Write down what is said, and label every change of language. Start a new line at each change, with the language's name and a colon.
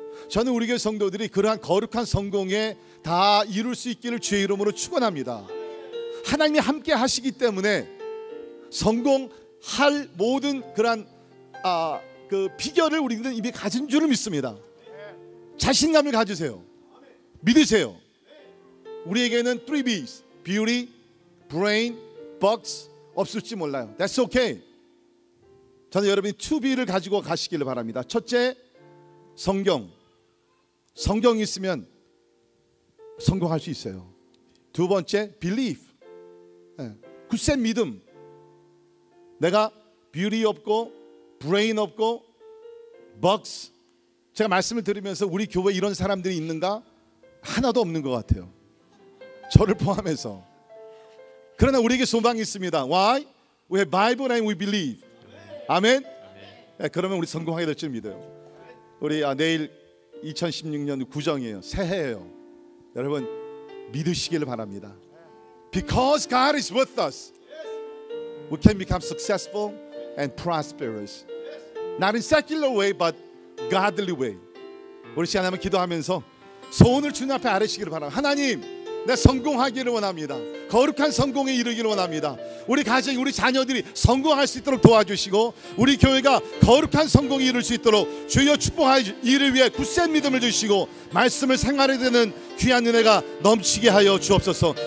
Korean: 저는 우리 교회 성도들이 그러한 거룩한 성공에 다 이룰 수 있기를 주의 이름으로 축원합니다. 하나님이 함께 하시기 때문에 성공할 모든 그러한 그 비결을 우리는 이미 가진 줄을 믿습니다. 자신감을 가지세요. 믿으세요. 우리에게는 3B's
English: beauty, brain, bucks
Korean: 없을지 몰라요.
English: That's okay.
Korean: 저는 여러분이 2B를 가지고 가시기를 바랍니다. 첫째, 성경이 있으면 성공할 수 있어요. 두 번째, belief, 굳센 믿음. 내가 beauty 없고 brain 없고 bucks, 제가 말씀을 들으면서 우리 교회에 이런 사람들이 있는가? 하나도 없는 것 같아요. 저를 포함해서. 그러나 우리에게 소망이 있습니다.
English: Why? We have Bible and we believe.
Korean: 아멘. 네, 그러면 우리 성공하게 될 줄 믿어요. 우리 내일 2016년 구정이에요. 새해예요. 여러분 믿으시기를 바랍니다.
English: Because God is with us, we can become successful and prosperous. Not in secular way, but godly way.
Korean: 우리 시간 한번 기도하면서 소원을 주님 앞에 아뢰시기를 바랍니다. 하나님, 내 성공하기를 원합니다. 거룩한 성공에 이르기를 원합니다. 우리 가정이, 우리 자녀들이 성공할 수 있도록 도와주시고 우리 교회가 거룩한 성공에 이룰 수 있도록 주여 축복하여 이를 위해 굳센 믿음을 주시고 말씀을 생활에 되는 귀한 은혜가 넘치게 하여 주옵소서.